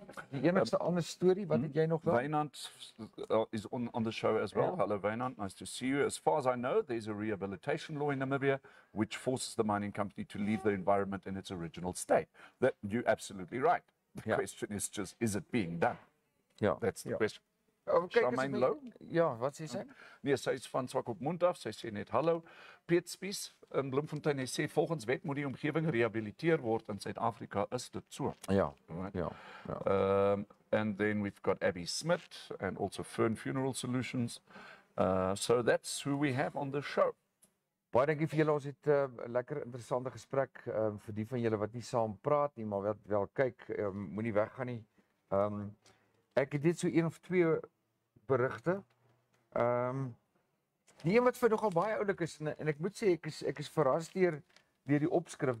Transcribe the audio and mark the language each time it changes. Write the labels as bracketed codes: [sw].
[af] Die enigste ander storie, wat het jy nog daar? [en] Wynand is on the show as well. Hello Wynand, nice to see you. As far as I know, there's a rehabilitation law in Namibia which forces the mining company to leave the environment in its original state. That you're absolutely right. The question is just, is it being done? [af] Ja. [en] That's the question. Okay, Charmaine Low? [af] Ja, wat sê sy? Nee, sy is van Swakopmund af. Sy sê net hallo. Piet Spies in Bloemfontein, hy sê volgens wet moet die omgewing gerehabiliteer word in Suid-Afrika, is dit so? Ja. [en] Right. [af] Ja. [en] And then we've got Abby Smith and also Fern Funeral Solutions. So that's who we have on the show. [af] Baie dankie vir julle. Ons het 'n lekker interessante gesprek vir die van julle wat nie saam praat nie, maar wat wel kyk, moenie weggaan nie. Ek het dit so 1 of 2 berigte. Die een wat vir nogal baie oulik is en ek moet sê ek is verras deur die opskrif.